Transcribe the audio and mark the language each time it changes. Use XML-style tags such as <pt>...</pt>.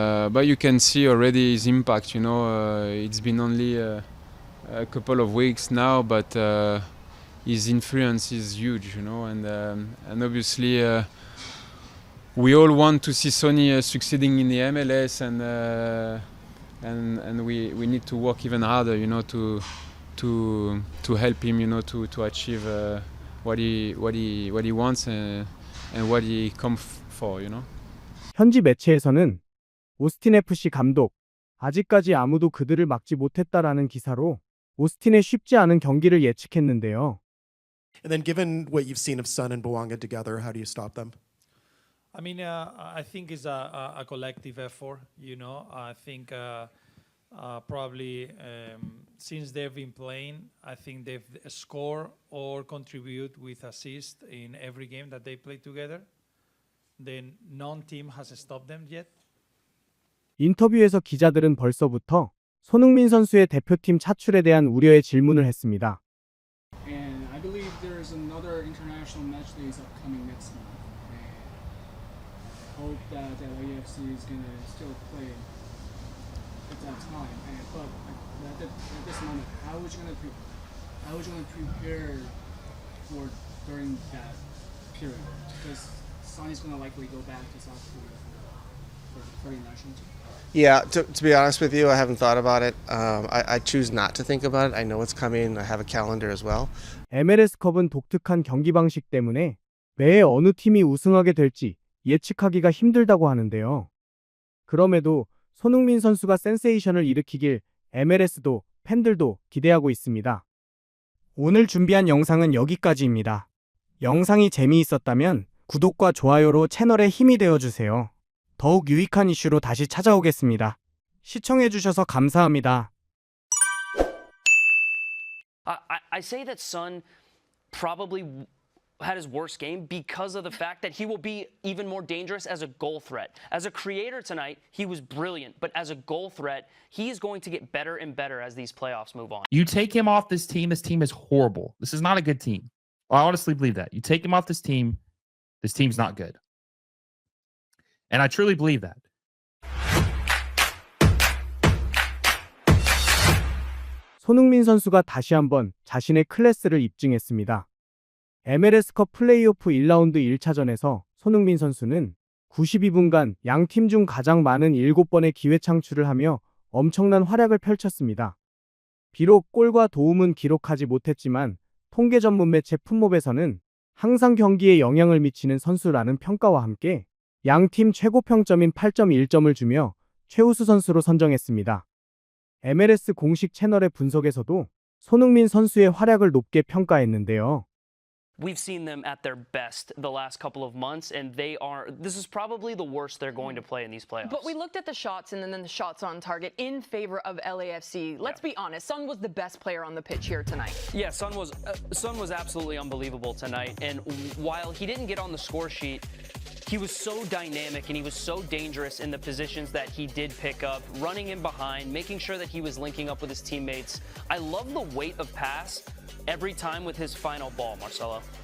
<en>But you can see already his impact. You know, it's been only a couple of weeks now, but his influence is huge. You know, and obviously we all want to see Sonny succeeding in the MLS, and we need to work even harder. You know, to help him, you know, to achieve what he wants and what he comes for, you know.</en> <ko>현지 매체에서는 오스틴 FC 감독, 아직까지 아무도 그들을 막지 못했다라는 기사로 오스틴의 쉽지 않은 경기를 예측했는데요.</ko> <en>And then given what you've seen of Son and Bouanga together, how do you stop them? I mean, I think it's a collective effort, you know. I think probably since they've been playing, I think they've scored or contribute with assist in every game that they play together. Then none team has stopped them yet.</en> <ko>인터뷰에서 기자들은 벌써부터 손흥민 선수의 대표팀 차출에 대한 우려에 질문을 했습니다.</ko> <en>And I believe there is another international match that is upcoming next month. And I hope that LAFC is going to still play at that time. But at this moment, how are you going to prepare for during that period? Because Sonny's going to likely go back to South Korea for the Korean national team. Yeah, to be honest with you, I haven't thought about it. I choose not to think about it. I know it's coming. I have a calendar as well.</en> <ko>MLS컵은 독특한 경기 방식 때문에 매해 어느 팀이 우승하게 될지 예측하기가 힘들다고 하는데요. 그럼에도 손흥민 선수가 센세이션을 일으키길 MLS도 팬들도 기대하고 있습니다. 오늘 준비한 영상은 여기까지입니다. 영상이 재미있었다면 구독과 좋아요로 채널에 힘이 되어주세요. 더욱 유익한 이슈로 다시 찾아오겠습니다. 시청해주셔서 감사합니다.</ko> <en>I say that Son probably had his worst game because of the fact that he will be even more dangerous as a goal threat. As a creator tonight, he was brilliant, but as a goal threat, he is going to get better and better as these playoffs move on. You take him off this team is horrible. This is not a good team. I honestly believe that. You take him off this team's not good. And I truly believe that.</en> <ko>손흥민 선수가 다시 한번 자신의 클래스를 입증했습니다. MLS컵 플레이오프 1라운드 1차전에서 손흥민 선수는 92분간 양 팀 중 가장 많은 7번의 기회 창출을 하며 엄청난 활약을 펼쳤습니다. 비록 골과 도움은 기록하지 못했지만 통계 전문 매체 풋몹에서는 항상 경기에 영향을 미치는 선수라는 평가와 함께 양 팀 최고 평점인 8.1점을 주며 최우수 선수로 선정했습니다. MLS 공식 채널의 분석에서도 손흥민 선수의 활약을 높게 평가했는데요.</ko> <en>We've seen them at their best the last couple of months, and this is probably the worst they're going to play in these playoffs. But we looked at the shots and then the shots on target in favor of LAFC. Let's be honest, Son was the best player on the pitch here tonight. Yeah, Son was absolutely unbelievable tonight, and while he didn't get on the score sheet, he was so dynamic and he was so dangerous in the positions that he did pick up, running in behind, making sure that he was linking up with his teammates. I love the weight of pass every time with his final ball, Marcelo.</en>